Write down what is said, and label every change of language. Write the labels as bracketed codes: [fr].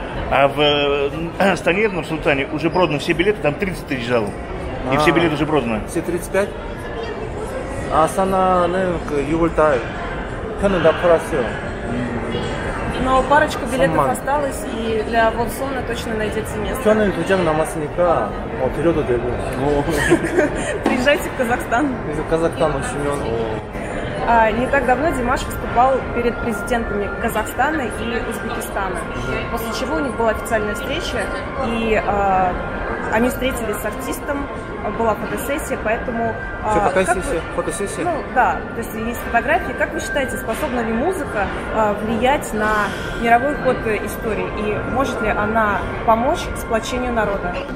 [ru] А в стране, в Нур-Султане, уже проданы все билеты, там 30 тысяч залов. И все билеты уже проданы. Все 35? [ko] 아사나는 그 6월달 표는 다 팔았어요. [ru] Но парочка билетов Самман. осталось, и для Волсона точно найдется место. [ko] 표는 2장 남았으니까 드려도 되고. [ru] Приезжайте в Казахстан. [ko] 그래서 카자흐스탄 오시면 [ru] Не так давно Димаш выступал перед президентами Казахстана и Узбекистана, после чего у них была официальная встреча, и они встретились с артистом, была фотосессия, поэтому... фотосессия? Ну да, то есть есть фотографии. Как вы считаете, способна ли музыка влиять на мировой ход истории, и может ли она помочь сплочению народа?